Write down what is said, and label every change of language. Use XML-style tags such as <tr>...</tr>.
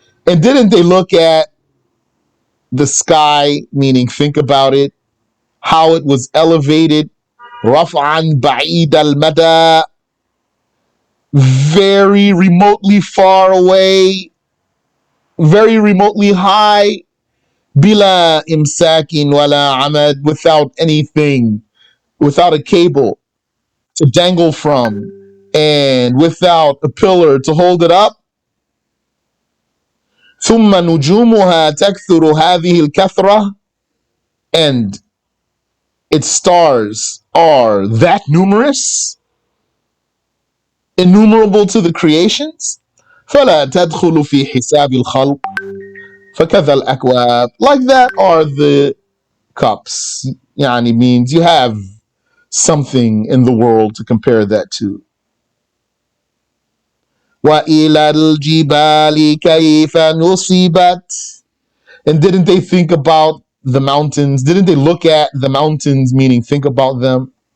<en>And didn't they look at the sky, meaning think about it, how it was elevated,</en> <ar>رَفْعًا بَعِيدَ الْمَدَى,</ar> <en>very remotely far away, very remotely high,</en> <ar>bila imsakin wala amad,</ar> <en>without anything, without a cable to dangle from, and without a pillar to hold it up.</en> <ar>ثم نجومها تكثر هذه الكثرة,</ar> <en>and its stars are that numerous, innumerable to the creations.</en> <ar>فلا تدخل في حساب الخلق فكذا الأكواب.</ar> <en>Like that are the cups. Yani means you have something in the world to compare that to.</en> <ar>وَإِلَى الْجِبَالِ كَيْفَ نُصِبَتْ.</ar> <en>And didn't they think about the mountains? Didn't they look at the mountains, meaning think about them?</en>